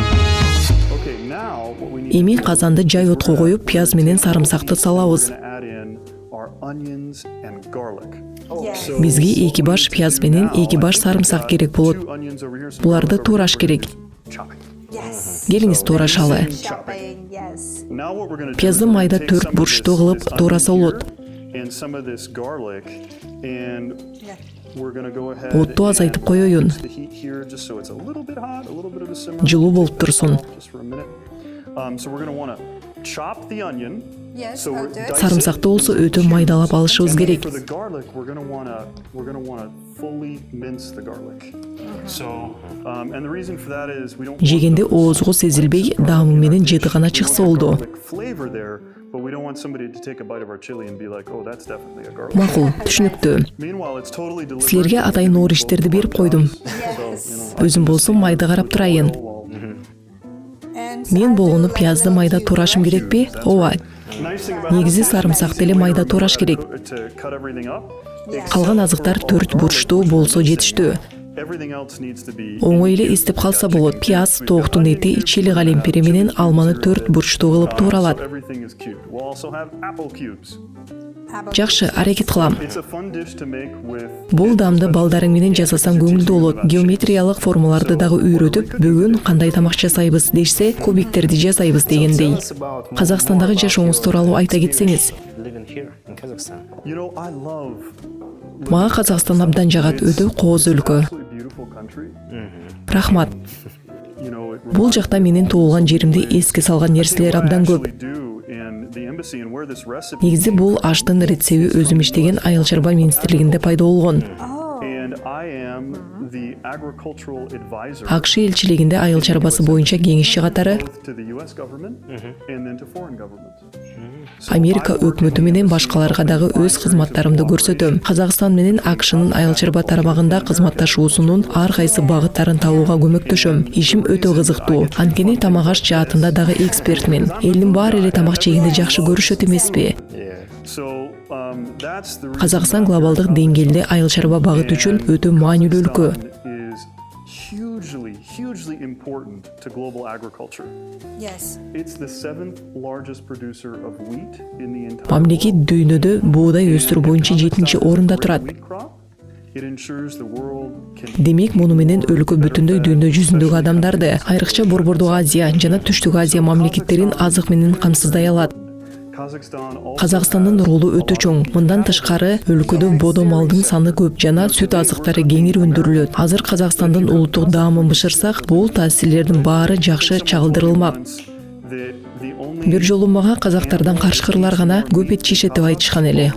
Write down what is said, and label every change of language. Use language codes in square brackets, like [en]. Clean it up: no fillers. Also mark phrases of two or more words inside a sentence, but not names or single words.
[ky] Эми казанды жай отко коюп, пияз менен сарымсакты салабыз. [en] are onions and garlic. Yes. [ky] Бизге 2 баш пияз менен 2 баш сарымсак керек болот. [en] Two onions over here, so [ky] Буларды туураш керек. [en] chopping. Yes. [ky] Келиңиз туурашалы. [en] Shopping. Yes. Now what we're going to do [ky] Пиязды [en] is [ky] майда [en] take [ky] 4 [en] some of [ky] бурчтуу [en] this [ky] кылып туураса [en] onion [ky] болот. [en] here and some of this garlic, and Yeah. we're going to go ahead [ky] Отту азайтып коёюн. [en] and the heat here just so it's a little bit hot, a little bit of a simmer. [ky] Жылуу болуп турсун. [en] Just for a minute. So we're going to want to chop the onion. Yes. So we're I'll do it. dicing- [ky] Сарымсакты болсо өтө майдалап алышыбыз [en] And then [ky] керек. [en] for the garlic, we're going to want to fully mince the garlic. So, and the reason for that is we don't want [ky] Жегенде [en] those- [ky] оозго сезилбей, даамы менен жытыгана чыкса болду. [en] garlic flavor there, but we don't want somebody to take a bite of our chili and be like, "Oh, that's definitely a garlic." [ky] Макул, түшүнүктүү. [en] Meanwhile, it's totally deliberate. [ky] Силерге атайын оориштерди берип койдум. [en] Yes. [ky] Өзүм болсо майда карап турайын. [en] And [ky] Мен [en] I [ky] болгону [en] do [ky] пиязды [en] like [ky] майда [en] to [ky] туурашым [en] mash [ky] керекпи? [en] it. [ky] Ооба. [en] Nice thing about [ky] Негизи [en] this is [ky] сарымсакты эле [en] when [ky] майда [en] you're [ky] туураш керек. [en] to cut everything up, [ky] Калган азыктар 4 бурчтуу болсо жетиштүү. [en] everything else needs to be [ky] Оңой эле эстеп калса болот. Пияз, тооктун эти, чили калемпири менен алманы 4 бурчтуу кылып тууралат. [en] So everything is cubed. We'll also have apple cubes. Apple. [ky] Жакшы, аракет кылам. [en] It's a fun dish to make with [ky] Бул даамды балдарың менен жасасаң көңүлдүү болот. Геометриялык формаларды дагы үйрөтүп, бүгүн кандай тамак жасайбыз дешсе, кубиктерди жасайбыз дегендей. Казакстандагы жашооңуз тууралуу айта кетсеңиз. [en] Living here in Kazakhstan. You know, I love [ky] Мага Казакстан абдан жагат, өтө кооз өлкө. [en] absolutely beautiful country. [ky] Рахмат. [en] You know, it [ky] Бул жакта менин туулган жеримди эске салган нерселер [en] what I [ky] абдан көп. [en] actually do in the embassy and where this recipe [ky] Негизи бул аштын рецеби өзүм иштеген Айыл чарба министрлигинде пайда болгон. [en] and I am the agricultural advisor [ky] АКШ элчилигинде айыл чарбасы боюнча кеңешчи катары [en] both to the US government and then to foreign governments. [ky] Америка өкмөтү менен башкаларга дагы өз кызматтарымды көрсөтөм. Казакстан менен АКШнын айыл чарба тармагында кызматташуусунун ар кайсы багыттарын табууга көмөктөшөм. Ишим өтө кызыктуу. Анткени тамак аш жаатында дагы экспертмин. Элдин баары эле тамак жегенди жакшы көрүшөт эмеспи? [en] So that's the reason [ky] Казакстан глобалдык деңгээлде айыл чарба багыт үчүн өтө маанилүү өлкө. [en] is hugely important to global agriculture. Yes. It's the 7th largest producer of wheat in the entire [ky] Мамлекет дүйнөдө буудай өстүрүү боюнча 7-чи орунда турат. [en] wheat crop. It ensures the world can [ky] Демек, муну менен өлкө бүтүндөй дүйнө жүзүндөгү адамдарды, айрыкча Борбордук Азия жана Түштүк Азия мамлекеттерин азык менен камсыздай алат. [en] Kazakhstan also [ky] Казакстандын ролу өтө чоң. Мындан тышкары, өлкөдө бодо малдын саны көп жана сүт азыктары кеңири өндүрүлөт. Азыр Казакстандын улуттук даамын бышырсак, бул таасирлердин баары жакшы чагылдырылмак. [en] the only [ky] Бир жолу мага казактардан каршкырлар гана көп эт жешет деп айтышкан эле.